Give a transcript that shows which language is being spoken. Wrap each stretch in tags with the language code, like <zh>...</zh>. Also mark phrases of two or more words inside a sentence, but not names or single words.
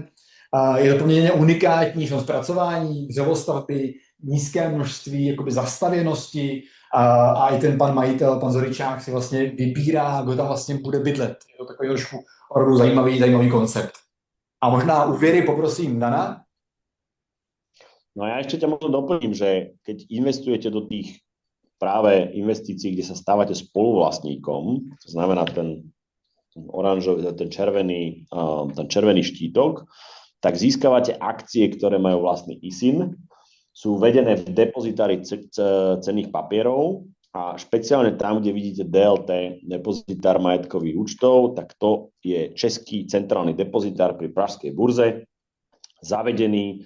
<cs>Je to poměrně unikátní v tom zpracování, dřevostavby, nízké množství jakoby zastavěnosti a i ten pan majitel, pan Zoričák si vlastně vybírá, kdo tam vlastně bude bydlet. Je to takový trošku opravdu zajímavý koncept. A možná úvěry poprosím Dana.</cs> <sk>No a ja ešte ťa možno doplním, že keď investujete do tých práve investícií, kde sa stávate spoluvlastníkom, to znamená ten oranžový, ten červený štítok, tak získavate akcie, ktoré majú vlastný ISIN, sú vedené v depozitári cenných papierov a špeciálne tam, kde vidíte DLT, depozitár majetkových účtov, tak to je Český centrálny depozitár pri pražskej burze, zavedený.</sk>